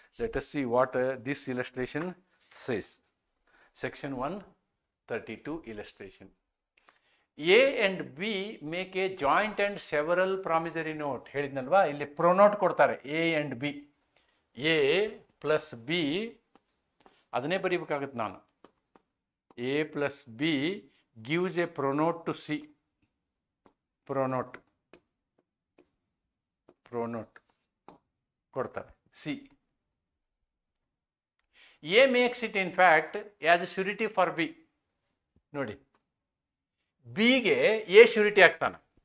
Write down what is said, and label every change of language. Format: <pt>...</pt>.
<en>Let us see what this illustration says. Section 132 illustration. A and B make a joint and several promissory note.</en> <kn>ಹೇಳಿದ್ನಲ್ವಾ, ಇಲ್ಲಿ pro note ಕೊಡ್ತಾರೆ A and B. A plus B ಅದನ್ನೇ ಬರೀಬೇಕಾಗುತ್ತೆ ನಾನು.</kn> <en>A plus B gives a pronote to C.</en> <kn>pronote ಕೊಡ್ತಾರೆ C.</kn> <en>A makes it in fact as a surety for B.</en> <kn>ನೋಡಿ, B ಗೆ A surety ಆಗ್ತಾನೆ.</kn>